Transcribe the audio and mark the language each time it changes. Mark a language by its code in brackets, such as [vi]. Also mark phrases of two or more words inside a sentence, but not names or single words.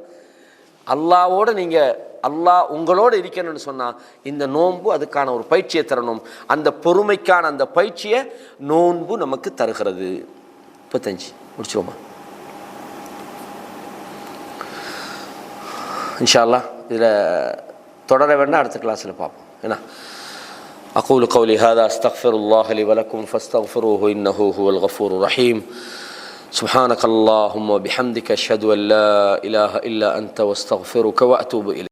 [ta] அல்லாஹ்வோட நீங்கள், அல்லாஹ் உங்களோடு இருக்கணும்னு சொன்னால் இந்த நோன்பு அதுக்கான ஒரு பயிற்சியை தரணும். அந்த பொறுமைக்கான அந்த பயிற்சியை நோன்பு நமக்கு தருகிறது. 35 முடிச்சுவோமா [ar] إن شاء الله. [ta] இதில் தொடர வேண்டாம், அடுத்த கிளாஸில் பார்ப்போம். [ar] என்ன أقول قولي هذا أستغفر الله لي ولكم فاستغفروه إنه هو الغفور الرحيم. سبحانك اللهم وبحمدك أشهد أن لا إله إلا أنت واستغفرك وأتوب إليك.